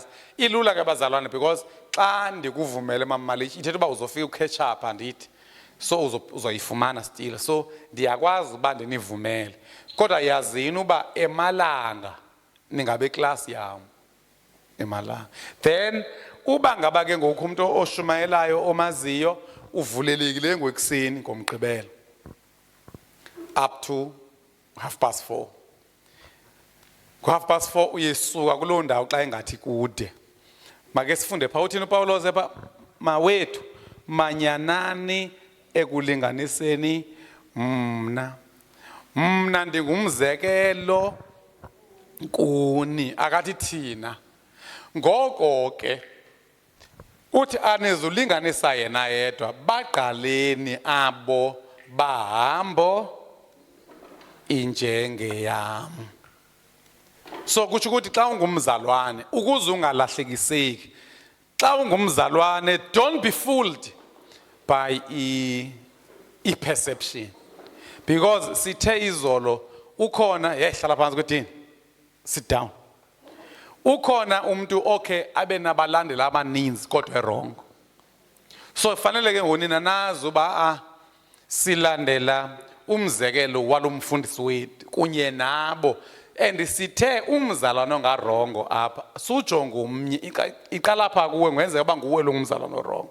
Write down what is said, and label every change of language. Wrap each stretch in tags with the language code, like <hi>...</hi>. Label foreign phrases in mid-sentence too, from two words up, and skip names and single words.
<xh>Ilula ke bazalwane because xa ndikuvumele mama Malish ithetha uba uzofika</xh> <en>ucatch up</en> <xh>andithi, so uzoyifumana still. So ndiyakwazi uba ndinivumele, kodwa yazini uba emalanga ningabe class yam emalanga. Then uba ngaba ke ngoku umuntu oshumayelayo omaziyo uvulelekile ngwekuseni ngomgqibelo</xh> <en>up to</en> <xh>4:30. Ku4:30 uyesuka kuloo ndawo xa engathi kude. Make sifunde pha uthini uPawulos epha mawethu manyanani ekulinganiseni mna ndingumzekelo kuni, akathi thina. Ngoko ke uthi anizulinganisa yena yedwa, baqaleni abo bahambo injengeyam. So kutsho ukuthi xa ungumzalwane ukuze ungalahlekiseki, xa ungumzalwane</xh> <en>don't be fooled by</en> <xh>i-perception, because sithe izolo ukhona</xh> <zu>hlala phansi</zu> <xh>kwedini,</xh> <en>sit down.</en> <xh>Ukhona umuntu okay abe nabalandeli abaninzi kodwa wrong. So fanele ke ngonina nazi uba silandela umzekelo walomfundisi wethu kunye nabo, and sithe umzalwane ongarongo apha sujonga umnye iqala pha kuwe ngenzeka uba nguwe lo ngumzalwane orongo.</xh>